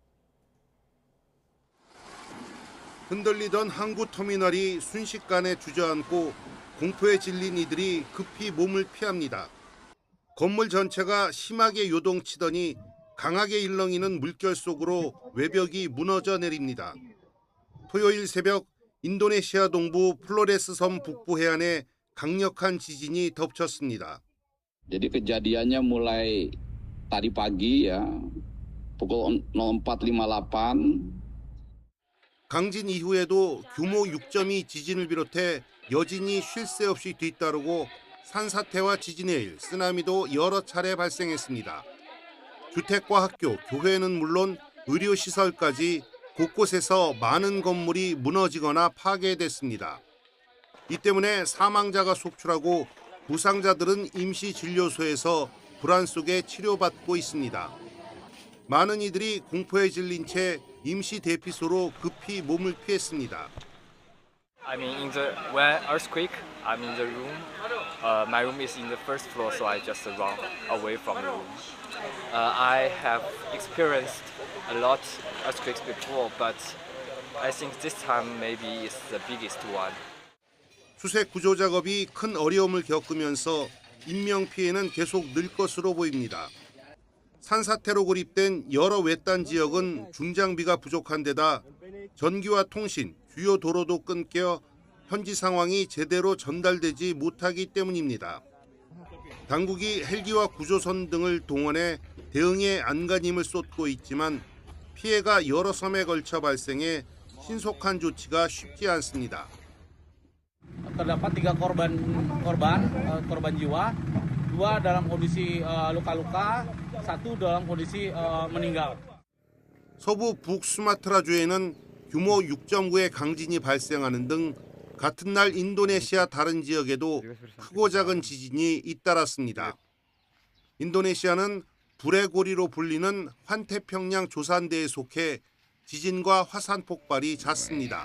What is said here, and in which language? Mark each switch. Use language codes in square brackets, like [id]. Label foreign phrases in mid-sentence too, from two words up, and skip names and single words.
[ko] 흔들리던 항구 터미널이 순식간에 주저앉고 공포에 질린 이들이 급히 몸을 피합니다. 건물 전체가 심하게 요동치더니 강하게 일렁이는 물결 속으로 외벽이 무너져 내립니다. 토요일 새벽 인도네시아 동부 플로레스 섬 북부 해안에 강력한 지진이 덮쳤습니다. [id] Jadi kejadiannya mulai tadi pagi ya pukul 04.58. [ko] 강진 이후에도 규모 6.2 지진을 비롯해 여진이 쉴 새 없이 뒤따르고 산사태와 지진의 일, 쓰나미도 여러 차례 발생했습니다. 주택과 학교, 교회는 물론 의료시설까지 곳곳에서 많은 건물이 무너지거나 파괴됐습니다. 이 때문에 사망자가 속출하고 부상자들은 임시진료소에서 불안 속에 치료받고 있습니다. 많은 이들이 공포에 질린 채 임시 대피소로 급히 몸을 피했습니다. [en] I mean, when earthquake, I'm in the room. My room is in the first floor, so I just run away from the room. I have experienced a lot earthquakes before, but I think this time maybe it's the biggest one. [ko] 수색 구조 작업이 큰 어려움을 겪으면서 인명 피해는 계속 늘 것으로 보입니다. 산사태로 고립된 여러 외딴 지역은 중장비가 부족한 데다 전기와 통신, 주요 도로도 끊겨 현지 상황이 제대로 전달되지 못하기 때문입니다. 당국이 헬기와 구조선 등을 동원해 대응에 안간힘을 쏟고 있지만 피해가 여러 섬에 걸쳐 발생해 신속한 조치가 쉽지 않습니다. [id] Terdapat 3 korban jiwa, 2 dalam kondisi luka-luka, 1 dalam kondisi meninggal. [ko] 서부 북수마트라주에는 규모 6.9의 강진이 발생하는 등 같은 날 인도네시아 다른 지역에도 크고 작은 지진이 잇따랐습니다. 인도네시아는 불의 고리로 불리는 환태평양 조산대에 속해 지진과 화산 폭발이 잦습니다.